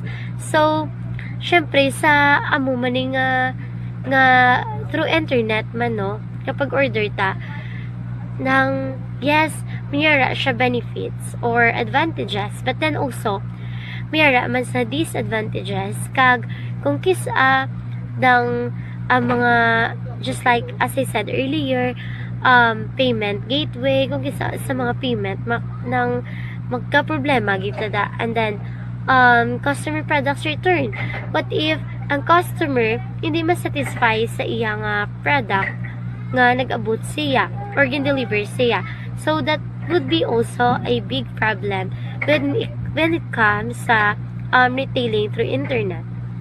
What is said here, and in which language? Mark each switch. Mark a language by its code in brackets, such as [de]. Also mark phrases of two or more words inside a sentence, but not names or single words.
[hil] So, syempre sa amo man nga [en] through internet [hil] man no, kapag order ta [en] ng yes, [hil] mayara siya [en] benefits or advantages, but then also [hil] mayara man sa [en] disadvantages [hil] kag kung kisa ng mga [en] just like as I said earlier, payment gateway, [hil] kung kisa sa mga payment nang magka-problema gito da, [en] and then customer products return. What if [hil] ang customer hindi masatisfy sa iyang product nga nag-abot siya or gin-deliver siya? [en] So that would be also a big problem when it comes sa retailing through internet.